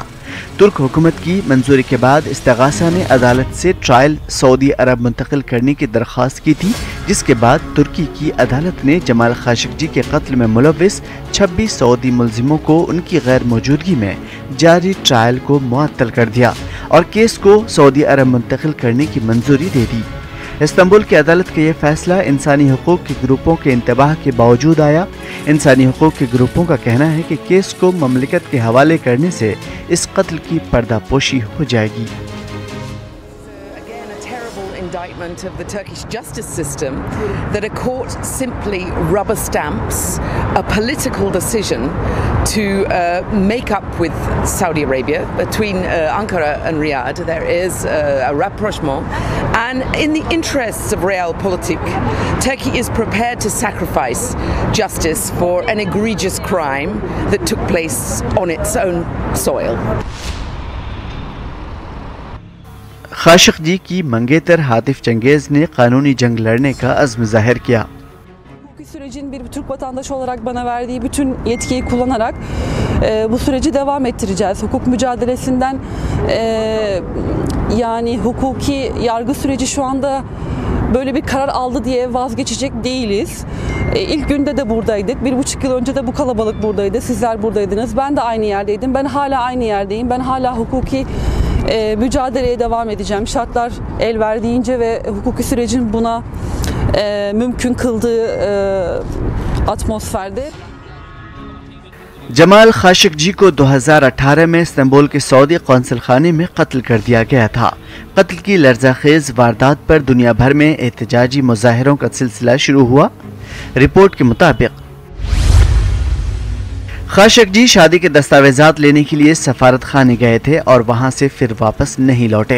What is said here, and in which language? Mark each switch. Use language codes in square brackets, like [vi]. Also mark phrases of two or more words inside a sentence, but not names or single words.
[ur] ترک حکومت کی منظوری کے بعد استغاثہ نے عدالت سے ٹرائل سعودی عرب منتقل کرنے کی درخواست کی تھی، جس کے بعد ترکی کی عدالت نے جمال خاشقجی کے قتل میں ملوث 26 سعودی ملزموں کو ان کی غیر موجودگی میں جاری ٹرائل کو معطل کر دیا اور کیس کو سعودی عرب منتقل کرنے کی منظوری دے دی. استنبول کی عدالت کا یہ فیصلہ انسانی حقوق کے گروپوں کے انتباہ کے باوجود آیا. انسانی حقوق کے گروپوں کا کہنا ہے کہ کیس کو مملکت کے حوالے کرنے سے اس قتل کی پردہ پوشی ہو جائے گی. [en] Indictment of the Turkish justice system that a court simply rubber stamps a political decision to make up with Saudi Arabia. Between Ankara and Riyadh there is a rapprochement, and in the interests of realpolitik, Turkey is prepared to sacrifice justice for an egregious crime that took place on its own soil. [ur] خاشقجی کی منگیتر ہاتف چنگیز نے قانونی جنگ لڑنے کا عزم ظاہر کیا. [tr] Hukuki sürecin bir Türk vatandaşı olarak bana verdiği bütün yetkiyi kullanarak bu süreci devam ettireceğiz. Hukuk mücadelesinden yani hukuki yargı süreci şu anda böyle bir karar aldı diye vazgeçecek değiliz. İlk günde de buradaydık. 1,5 yıl önce de bu kalabalık buradaydı. Sizler buradaydınız. Ben de aynı yerdeydim. Ben hala aynı yerdeyim. Ben hala hukuki mücadeleye devam edeceğim. Şartlar el verdiğince ve hukuki sürecin buna mümkün kıldığı atmosferde. [ur] جمال خاشقجی کو 2018 میں استنبول کے سعودی قونصل خانے میں قتل کر دیا گیا تھا. قتل کی لرزہ خیز واردات پر دنیا بھر میں احتجاجی مظاہروں کا سلسلہ شروع ہوا. رپورٹ کے مطابق خاشقجی شادی کے دستاویزات لینے کے لیے سفارت خانے گئے تھے اور وہاں سے پھر واپس نہیں لوٹے.